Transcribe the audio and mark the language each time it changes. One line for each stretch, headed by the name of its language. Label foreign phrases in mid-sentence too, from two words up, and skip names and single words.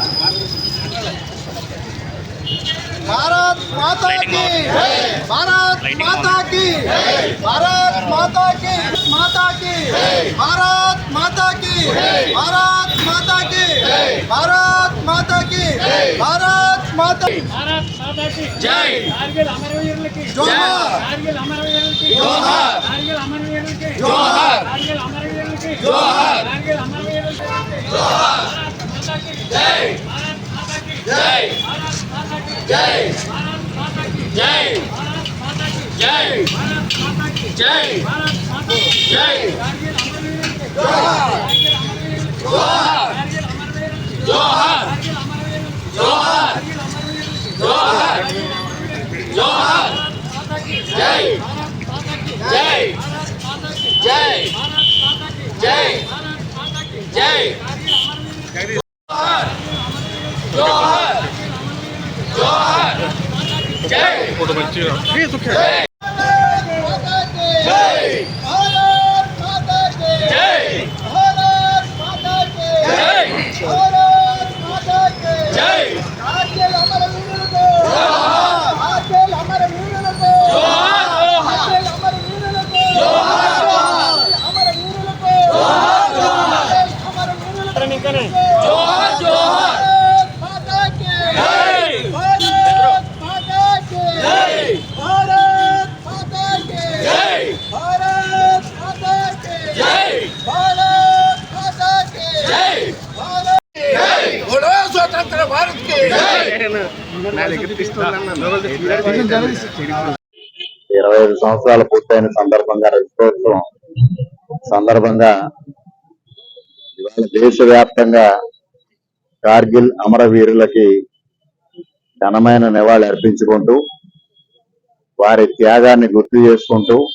Hindi: भारत माता की जय, भारत माता की जय, भारत माता की माता की जय, भारत माता की जय, भारत माता की जय, भारत माता की जय, भारत माता की जय.
Telugu: కార్గిల్ అమరవీరులకి జోహార్, కార్గిల్ అమరవీరులకి జోహార్, కార్గిల్ అమరవీరులకి జోహార్, కార్గిల్ అమరవీరులకి జోహార్, కార్గిల్ అమరవీరులకి జోహార్.
Hindi: भारत माता की जय, भारत माता की जय, भारत माता की जय, भारत माता की जय, भारत माता की जय, भारत माता की जय, भारत माता की जय.
Telugu: కార్గిల్ అమరవీరులకి జోహార్, కార్గిల్ అమరవీరులకి జోహార్, కార్గిల్ అమరవీరులకి జోహార్, కార్గిల్ అమరవీరులకి జోహార్, కార్గిల్ అమరవీరులకి జోహార్, జోహార్.
Hindi: भारत माता की जय, भारत माता की जय, भारत माता की जय, भारत माता की जय, भारत माता की जय.
Telugu: కార్గిల్ అమరవీరులకి జోహార్, జోహార్, జోహార్,
Hindi: जय. फोटो बच्चे ये तो क्या जय, भारत माता की जय, भारत माता की जय, भारत माता की जय.
Telugu: కార్గిల్ అమరవీరులకి జోహార్, కార్గిల్ అమరవీరులకి జోహార్, కార్గిల్ అమరవీరులకి జోహార్, అమరవీరులకి జోహార్, అమరవీరులకి జోహార్, జోహార్.
Hindi: माता की जय, भारत माता की जय, भारत माता की जय, भारत माता की जय, भारत माता की जय, भारत जय. बोलो स्वतंत्र भारत की जय.
Telugu: 25 సంవత్సరాలు పూర్తయిన సందర్భంగా రజతోత్సవం సందర్భంగా ఇవాళ దేశవ్యాప్తంగా కార్గిల్ అమరవీరులకి ఘనమైన నివాళి అర్పించుకుంటూ వారి త్యాగాన్ని గుర్తు చేసుకుంటూ